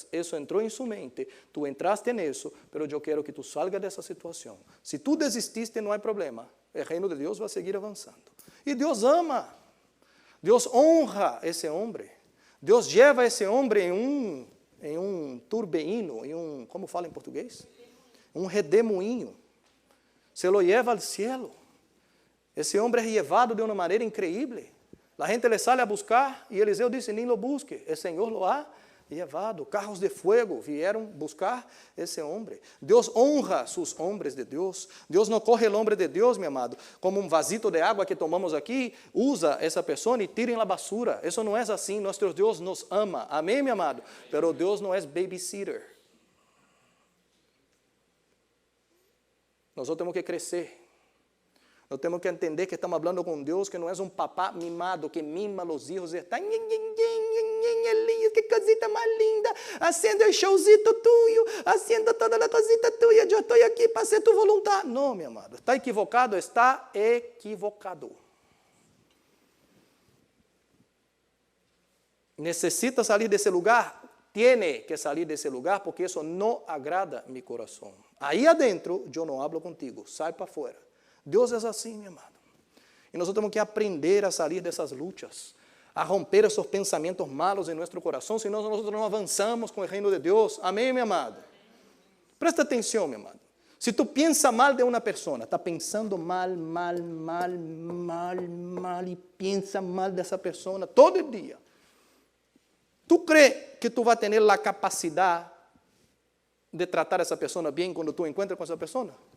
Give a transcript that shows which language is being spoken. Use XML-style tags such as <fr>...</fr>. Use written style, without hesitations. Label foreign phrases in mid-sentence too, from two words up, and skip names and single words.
<pt>Isso entrou em sua mente, tu entraste nisso, mas eu quero que tu salga dessa situação. Se tu desististe, não há problema. O reino de Deus vai seguir avançando. E Deus ama, Deus honra esse homem. Deus leva esse homem em um turbeíno, como fala em português? Um redemoinho.</pt> <es>Se lo lleva ao cielo.</es> <pt>Esse homem é levado de uma maneira incrível. A gente</pt> <es>le sale a buscar</es> <pt>e Eliseu disse, nem lo busque, o Senhor</pt> <es>lo ha</es> <pt>levado. Carros de fogo vieram buscar esse homem. Deus honra seus homens de Deus. Deus não corre o homem de Deus, meu amado, como um vasito de água que tomamos aqui, usa essa pessoa e tira na basura. Isso não é assim. Nosso Deus nos ama. Amém, meu amado? Pero Deus não é babysitter. Nós temos que crescer. Nós temos que entender que estamos falando com Deus, que não é um papá mimado, que mima os filhos e está, Elias, que cosita mais linda,</pt> <es>haciendo o showzito tuyo, haciendo toda a cosita tuya,</es> <pt>eu estou aqui para ser</pt> <es>tu voluntad.</es> <pt>Não, meu amado, está equivocado, está equivocado. Necessita sair desse lugar?</pt> <es>Tiene que</es> <pt>sair desse lugar, porque isso não agrada meu coração. Aí adentro, eu não</pt> <es>hablo contigo,</es> <pt>sai para fora. Deus é assim, meu amado. E nós temos que aprender a sair dessas lutas, a romper</pt> <es>esos pensamientos malos en nuestro corazón, si no, nosotros no avanzamos con el reino de Dios. Amén, mi amado. Presta atención, mi amado. Si tú piensas mal de una persona, está pensando mal, y piensa mal de esa persona todo el día, ¿tú crees que tú vas a tener la capacidad de tratar a esa persona bien cuando tú encuentres con esa persona?</es>